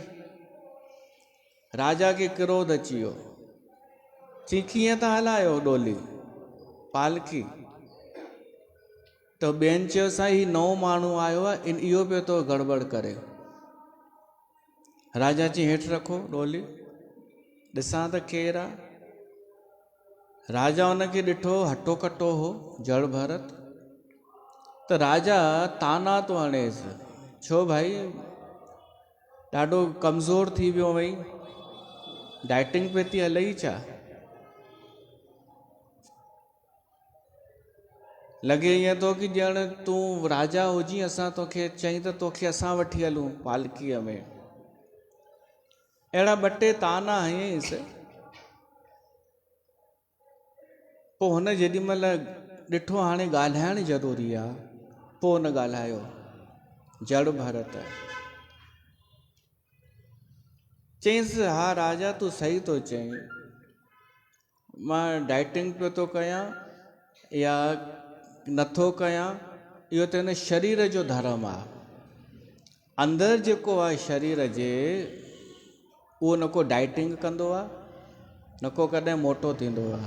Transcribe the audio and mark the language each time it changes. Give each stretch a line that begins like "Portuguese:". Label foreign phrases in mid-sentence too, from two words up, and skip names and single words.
Sindhi: राजा खे क्रोध अची वियो, चई कीअं था हलायो डोली पालकी? त ॿियनि चयो साईं ही नओं माण्हू आयो आहे, इहो पियो थो गड़बड़ करे। राजा चई हेठि रखो डोली, ॾिसां त केरु आहे। राजा हुनखे ॾिठो, हटो कटो हो जड़ भरत। त राजा ताना थो हणेसि, छो भाई ॾाढो कमज़ोर थी वियो वई, डाइटिंग पे थी हलई छा? लॻे ईअं थो कि ॼण तूं राजा हुजी, असां तोखे चई त तोखे असां वठी हलूं पालकीअ में। अहिड़ा ॿ टे ताना हयईंसि। पोइ हुन जेॾी महिल ॾिठो हाणे ॻाल्हाइण ज़रूरी आहे, पोइ हुन ॻाल्हायो जड़ भरत। चईंसि हा राजा तूं सही थो चईं, मां डाइटिंग पियो थो कयां या नथो कयां, इहो त हिन शरीर जो धर्म आहे। अंदरि जेको आहे शरीर जे, उहो न को डाइटिंग कंदो आहे, न को कॾहिं मोटो थींदो आहे।